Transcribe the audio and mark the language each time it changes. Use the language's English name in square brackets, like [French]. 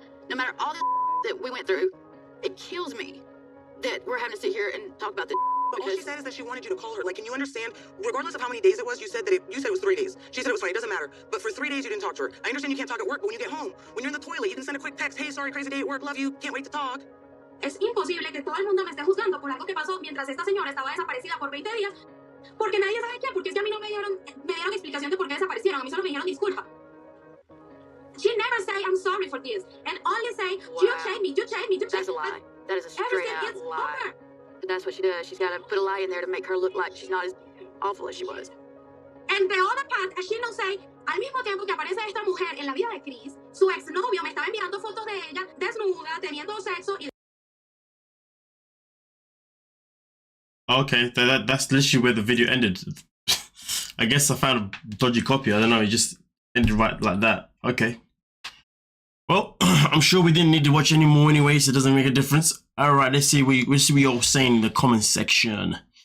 [English] No matter all the that we went through, it kills me that we're having to sit here and talk about this. But all she said is that she wanted you to call her. Like, can you understand? Regardless of how many days it was, you said it was 3 days. She said it was fine. It doesn't matter. But for 3 days, you didn't talk to her. I understand you can't talk at work, but when you get home, when you're in the toilet, you can send a quick text. Hey, sorry, crazy day at work. Love you. Can't wait to talk. [Spanish] Es imposible que todo el mundo me esté juzgando por algo que pasó mientras esta señora estaba desaparecida por 20 días. Porque nadie sabe qué. Porque es que a mí no me dieron explicación de por qué desaparecieron. A mí solo me dijeron disculpa. [English] She never say I'm sorry for this. And only say, you changed me, you changed me, you changed me. That's a lie. That is a straight Everything out is lie. over. But that's what she does. She's got to put a lie in there to make her look like she's not as awful as she was. And the other part, she no say, [Spanish] al mismo tiempo que aparece esta mujer en la vida de Chris, su exnovio me estaba enviando fotos de ella desnuda, teniendo sexo y... [English] Okay, that's literally where the video ended. I guess I found a dodgy copy. I don't know. It just ended right like that. Okay. Well, I'm sure we didn't need to watch any more anyway, so it doesn't make a difference. All right, let's see what you all saying in the comment section.